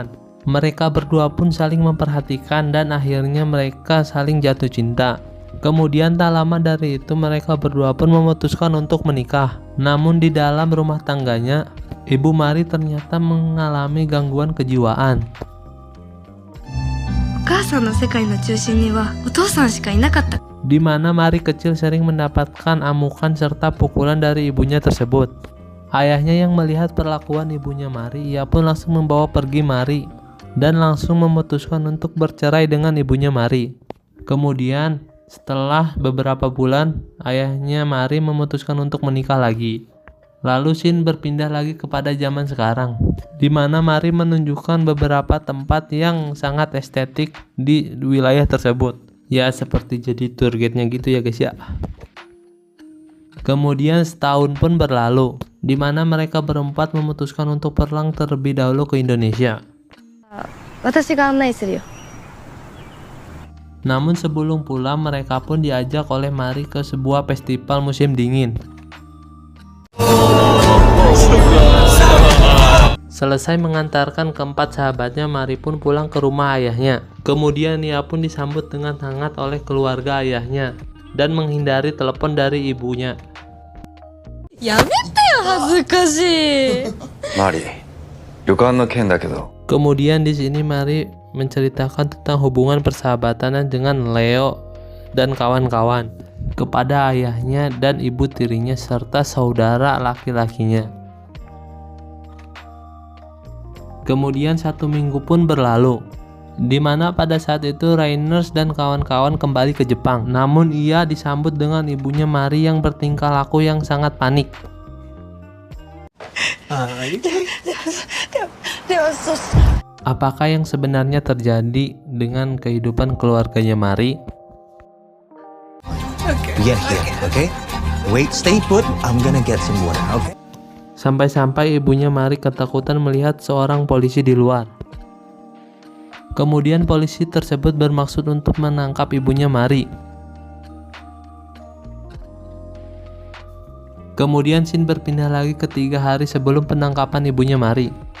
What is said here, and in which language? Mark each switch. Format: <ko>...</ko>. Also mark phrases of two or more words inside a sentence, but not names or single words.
<id>Mereka berdua pun saling memperhatikan dan akhirnya mereka saling jatuh cinta. Kemudian tak lama dari itu mereka berdua pun memutuskan untuk menikah. Namun di dalam rumah tangganya, ibu Mari ternyata mengalami gangguan kejiwaan.</id> <ja>お母さんの世界の中心にはお父さんしかいなかった。</ja> <id>Di mana Mari kecil sering mendapatkan amukan serta pukulan dari ibunya tersebut. Ayahnya yang melihat perlakuan ibunya Mari, ia pun langsung membawa pergi Mari dan langsung memutuskan untuk bercerai dengan ibunya Mari. Kemudian setelah beberapa bulan, ayahnya Mari memutuskan untuk menikah lagi. Lalu scene berpindah lagi kepada zaman sekarang, di mana Mari menunjukkan beberapa tempat yang sangat estetik di wilayah tersebut. Ya seperti jadi</id> <en>tour guide-</en> <id>nya gitu ya guys ya. Kemudian setahun pun berlalu, di mana mereka berempat memutuskan untuk pulang terlebih dahulu ke Indonesia.</id> <ja>私が案内するよ。</ja> <id>Namun sebelum pulang mereka pun diajak oleh Mari ke sebuah festival musim dingin. Selesai mengantarkan keempat sahabatnya, Mari pun pulang ke rumah ayahnya. Kemudian ia pun disambut dengan hangat oleh keluarga ayahnya dan menghindari telepon dari ibunya.</id> <ja>やめてよ、恥ずかしい。マリ、旅館の件だけど。</ja> <id>Kemudian di sini Mari menceritakan tentang hubungan persahabatannya dengan Leo dan kawan-kawan kepada ayahnya dan ibu tirinya serta saudara laki-lakinya. Kemudian 1 minggu pun berlalu, di mana pada saat itu Rainers dan kawan-kawan kembali ke Jepang. Namun ia disambut dengan ibunya Mari yang bertingkah laku yang sangat panik. Apakah yang sebenarnya terjadi dengan kehidupan keluarganya Mari?</id> <en>Get here, okay? Wait, stay put. I'm gonna get some water, okay?</en> <id>Sampai-sampai ibunya Mari ketakutan melihat seorang polisi di luar. Kemudian polisi tersebut bermaksud untuk menangkap ibunya Mari. Kemudian scene berpindah lagi ke 3 hari sebelum penangkapan ibunya Mari.</id>